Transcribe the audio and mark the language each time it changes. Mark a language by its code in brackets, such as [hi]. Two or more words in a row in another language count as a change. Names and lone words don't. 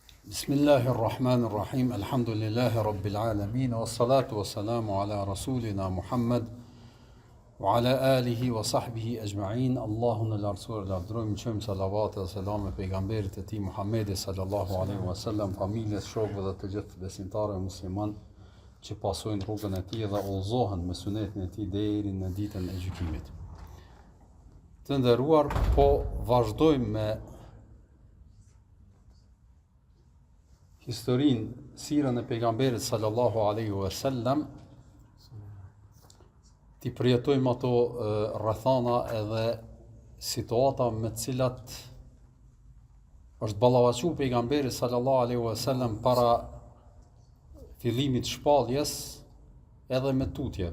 [ar] بسم الله الرحمن الرحيم. الحمد لله رب العالمين. والصلاة والسلام على رسولنا محمد وعلى آله وصحبه أجمعين. [sq] Allahun e lartësuar lavdërojmë, qëmë salavat dhe selam e pejgamberit e tij Muhammedi [ar] صلى الله عليه وسلم, [sq] familjes, shokëve dhe të gjithë besimtarëve musliman që pasojnë rrugën e tij dhe udhëzohen me sunetin e tij deri në ditën e gjykimit. Të nderuar, po vazhdojmë me historinë, sirën e pejgamberit [ar] صلى الله عليه وسلم, [sq] ti përjetojmë ato rrethana edhe situata me të cilat është ballavaçu pejgamberi [ar] صلى الله عليه وسلم [sq] para fillimit shpalljes edhe me tutje.